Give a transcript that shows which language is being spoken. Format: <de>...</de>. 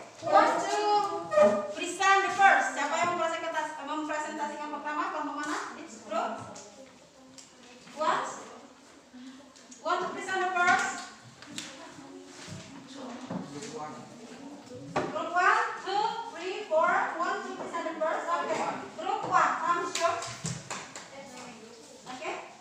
<en>Who wants to present the first?</en> <id>Siapa yang mempresentasikan pertama? Kelompok mana?</id> <en>It's group. What? Want to present the first? Group 1, 2, 3, 4. Want to present the first? Okay. Group 1, comes yours. Okay.</en>